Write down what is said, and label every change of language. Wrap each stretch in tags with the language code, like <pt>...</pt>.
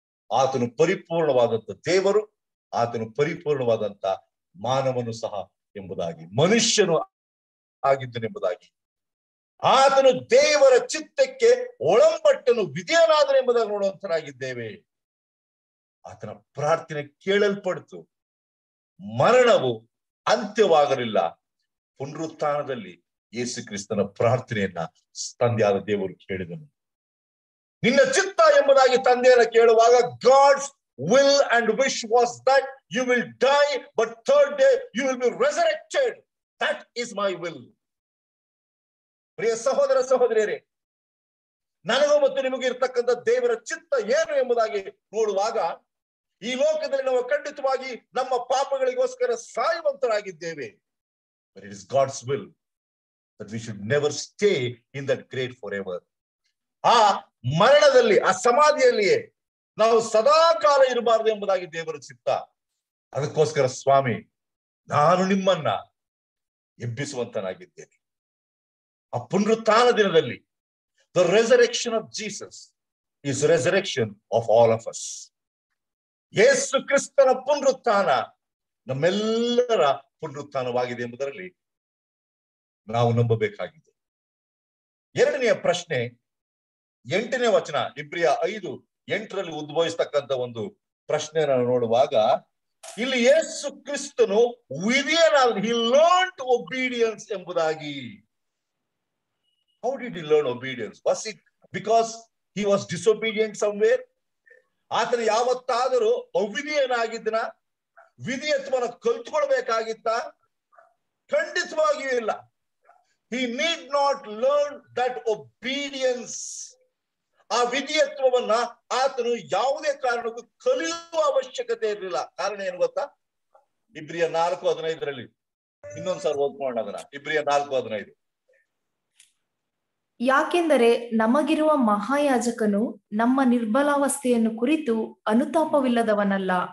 <kn>ಆತನು ಪರಿಪೂರ್ಣವಾದಂತ ದೇವರು, ಆತನು ಪರಿಪೂರ್ಣವಾದಂತ ಮಾನವನು ಸಹ ಎಂಬುದಾಗಿ, ಮನುಷ್ಯನು ಆಗಿದ್ದನೆಂಬುದಾಗಿ, ಆತನು ದೇವರ ಚಿತ್ತಕ್ಕೆ ಒಳಂಬಟ್ಟನು ವಿಧೇಯನಾದನು ಎಂಬುದಾಗಿ ನೋಡುವಂತರಾಗಿದ್ದೇವೆ. ಆತನ ಪ್ರಾರ್ಥನೆ ಕೇಳಲ್ಪಡ್ತು. ಮರಣವು ಅಂತ್ಯವಾಗಲಿಲ್ಲ. ಪುನರುತ್ಥಾನದಲ್ಲಿ ಯೇಸು ಕ್ರಿಸ್ತನ ಪ್ರಾರ್ಥನೆಯನ್ನ ತಂದೆಯಾದ ದೇವರು ಕೇಳಿದನು. ನಿನ್ನ ಚಿತ್ತ ಎಂಬುದಾಗಿ ತಂದೆಯನ್ನ ಕೇಳುವಾಗ,</kn> <en>God's will and wish was that you will die, but third day you will be resurrected. That is my will.</en> <kn>ಪ್ರಿಯ ಸಹೋದರ ಸಹೋದರಿಯರೇ, ನನಗೂ ಮತ್ತು ನಿಮಗೆ ಇರ್ತಕ್ಕಂಥ ದೇವರ ಚಿತ್ತ ಏನು ಎಂಬುದಾಗಿ ನೋಡುವಾಗ, ಈ ಲೋಕದಲ್ಲಿ ನಾವು ಖಂಡಿತವಾಗಿ ನಮ್ಮ ಪಾಪಗಳಿಗೋಸ್ಕರ ಸಾಯುವಂತರಾಗಿದ್ದೇವೆ.</kn> <en>But it is God's will that we should never stay in that grave forever.</en> <kn>ಆ ಮರಣದಲ್ಲಿ, ಆ ಸಮಾಧಿಯಲ್ಲಿಯೇ ನಾವು ಸದಾ ಕಾಲ ಇರಬಾರದು ಎಂಬುದಾಗಿ ದೇವರ ಚಿತ್ತ. ಅದಕ್ಕೋಸ್ಕರ ಸ್ವಾಮಿ, ನಾನು ನಿಮ್ಮನ್ನ ಎಬ್ಬಿಸುವಂತನಾಗಿದ್ದೇನೆ. ಆ ಪುನರುತ್ಥಾನ ದಿನದಲ್ಲಿ</kn> <en>the resurrection of Jesus is resurrection of all of us.</en> <kn>ಯೇಸು ಕ್ರಿಸ್ತನ ಪುನರುತ್ಥಾನ ನಮ್ಮೆಲ್ಲರ ಪುನರುತ್ಥಾನವಾಗಿದೆ ಎಂಬುದರಲ್ಲಿ ನಾವು ನಂಬಬೇಕಾಗಿದೆ. ಎರಡನೆಯ ಪ್ರಶ್ನೆ, 8ನೇ ವಚನ, ಇಬ್ರಿಯ 5:8 ಉದ್ಭವಿಸ್ತಕ್ಕಂಥ ಒಂದು ಪ್ರಶ್ನೆ ನಾವು ನೋಡುವಾಗ, ಇಲ್ಲಿ ಯೇಸು ಕ್ರಿಸ್ತನು ವಿಧಿಯನಾದ,</kn> <en>he learned obedience</en> <kn>ಎಂಬುದಾಗಿ.</kn> <en>How did he learn obedience? Was it because he was disobedient somewhere?</en> <kn>ಆತನು ಯಾವತ್ತಾದರೂ ಅವಿಧಿಯನಾಗಿದ್ದನ? ವಿಧಿಯತ್ವವನ್ನು ಕಲ್ತುಕೊಳ್ಬೇಕಾಗಿತ್ತ? ಖಂಡಿತವಾಗಿಯೂ ಇಲ್ಲ.</kn> <en>He need not learn that obedience.</en> <kn>ಆ ವಿಧಿಯತ್ವವನ್ನ ಆತನು ಯಾವುದೇ ಕಾರಣಕ್ಕೂ ಕಲಿಯುವ ಅವಶ್ಯಕತೆ ಇರಲಿಲ್ಲ. ಕಾರಣ ಏನು ಗೊತ್ತಾ? ಇಬ್ರಿಯ 4:15 ಇನ್ನೊಂದ್ಸಾರಿ ಓದ್ಕೊಳ್ಳೋಣ ಅದನ್ನ. ಇಬ್ರಿಯ 4:15. ಯಾಕೆಂದರೆ ನಮಗಿರುವ ಮಹಾಯಾಜಕನು ನಮ್ಮ ನಿರ್ಬಲಾವಸ್ಥೆಯನ್ನು ಕುರಿತು ಅನುತಾಪವಿಲ್ಲದವನಲ್ಲ.</kn>